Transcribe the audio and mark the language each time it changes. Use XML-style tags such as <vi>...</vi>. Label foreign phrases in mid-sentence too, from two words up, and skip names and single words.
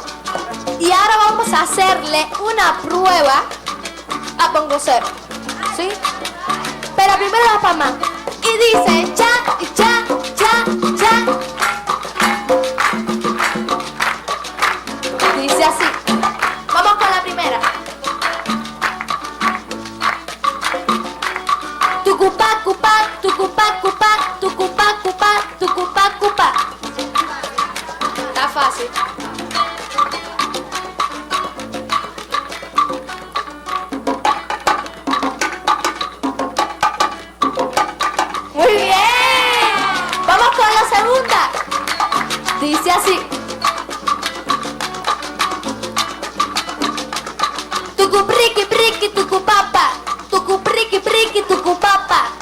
<es>Y ahora vamos a hacerle una prueba a Pongocero, ¿sí? Pero primero la palma. Y dice cha, cha, cha, cha. Dice así. Vamos con la primera. Tucupá, cupá, tucupá, cupá, tucupá, cupá, tucupá, cupá. Está fácil. Muy bien. Vamos con la segunda. Dice así. Tucupriqui, priqui, tucupapa. Tucupriqui, priqui, tucupapa.</es>